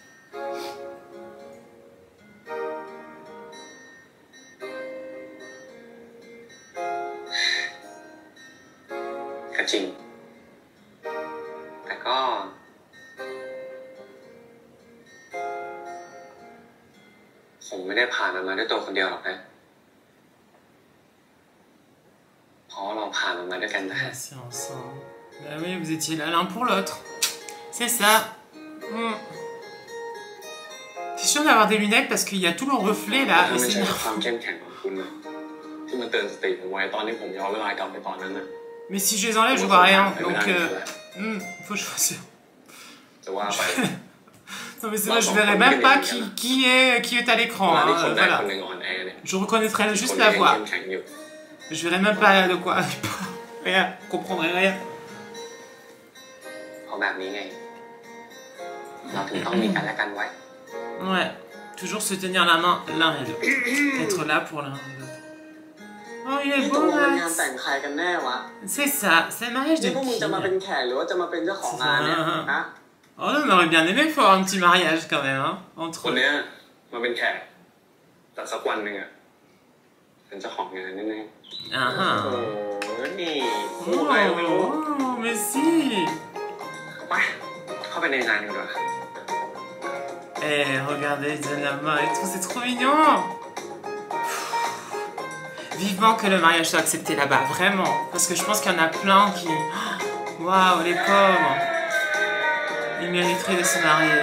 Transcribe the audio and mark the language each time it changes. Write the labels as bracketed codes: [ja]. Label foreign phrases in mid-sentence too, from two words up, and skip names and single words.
[th] ก็จริง แต่ก็ ผมไม่ได้ผ่านมันมาด้วยตัวคนเดียวหรอกนะ เพราะเราผ่านมันมาด้วยกันนะ [fr] Assis ensemble. Bah oui, vous étiez là l'un pour l'autre. C'est ça. Mm. T'es sûr d'avoir des lunettes parce qu'il y a tout le reflet [th] แต่ [fr] là. [th] ถ้า [fr] Et [th] ไม่ [fr] c'est [th] ใช่ [fr] énervant. [th] ความเข้มแข็งของคุณนะที่มันเตือนสติผมไว้ตอนที่ผมย้อนเวลากลับไปตอนนั้นนะ [fr] Mais si je les enlève, je vois rien. [th] ไม่ [fr] Donc, [th] ได้เลย [fr] faut choisir. [th] จะว่าไป [fr] Non mais c'est vrai, je verrai même pas qui est à [th] เว [fr] l'écran. [th] ลา [fr] Hein, [th] ที่คนใดคน [fr] voilà. [th] หนึ่งอ่อนแอเนี่ย [fr] Je reconnaîtrai [th] คน [fr] juste [th] ที่ [fr] la [th] ยัง [fr] voix. [th] เข้มแข็งอยู่ [fr] Je verrai même pas de quoi. Rien, je comprendrai rien. [th] เพราะแบบนี้ไง เราถึงต้องมีกันและกันไว้ [fr] Ouais, toujours se tenir la main l'un et l'autre. Être là pour l'un et l'autre. Oh, il est [th] นี่ตก [fr] beau, [th] ลงเป็นงาน [fr] Max. [th] แต่งใครกันแน่วะ [fr] C'est ça, c'est le mariage de [th] นี่พวกมึง [fr] qui [th] จะมาเป็นแขกหรือว่าจะมาเป็นเจ้าของงานเนี่ยฮะ [fr] Oh non, on aurait bien aimé faire un petit mariage quand même, hein, [th] คน [fr] entre eux. [th] เนี้ยมาเป็นแขกแต่สักวันหนึ่งอ่ะเป็นเจ้าของงานแน่ [fr] Ah [th] โอ้ [fr] ah. [th] โหนี่พูดอะไรก็ไม่รู้ [fr] Oh, mais si. [th] ๆไปเข้าไปในงานกันดีกว่า [fr] Eh, regardez, ils donnent la main et tout, c'est trop mignon. Vivement que le mariage soit accepté là-bas, vraiment. Parce que je pense qu'il y en a plein qui... Waouh, les pauvres. Ils mériteraient de se marier.